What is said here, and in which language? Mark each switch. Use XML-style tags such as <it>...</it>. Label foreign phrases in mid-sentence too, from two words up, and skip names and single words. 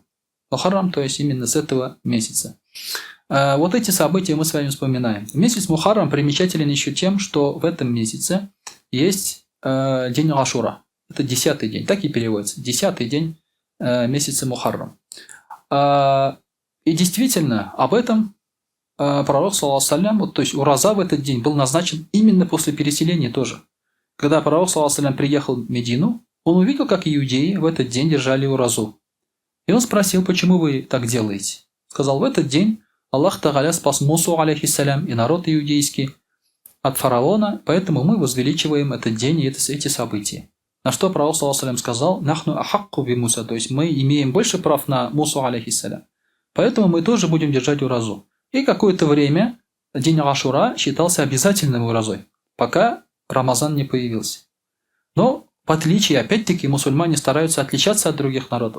<ru>Мухаррам, то есть именно с этого месяца. Вот эти события мы с вами вспоминаем. Месяц Мухаррам примечателен еще тем, что в этом месяце есть день Ашура. Это 10-й день, так и переводится. 10-й день месяца Мухаррам. И действительно, об этом пророк,</ru> <ar>صلى الله عليه وسلم,</ar> <ru>вот, то есть ураза в этот день был назначен именно после переселения тоже. Когда пророк,</ru> <ar>صلى الله عليه وسلم,</ar> <ru>приехал в Медину, он увидел, как иудеи в этот день держали уразу. И он спросил, почему вы так делаете? Сказал, в этот день Аллах Тааля спас Мусу, алейхиссалям, и народ иудейский от фараона, поэтому мы возвеличиваем этот день и эти события. На что пророк,</ru> <ar>صلى الله عليه وسلم, сказал, «نحن أحق بموسى»,</ar> <ru>то есть мы имеем больше прав на Мусу, алейхиссалям. Поэтому мы тоже будем держать уразу. И какое-то время день Ашура считался обязательным уразой, пока Рамазан не появился. Но в отличие, опять-таки, мусульмане стараются отличаться от других народов.</ru>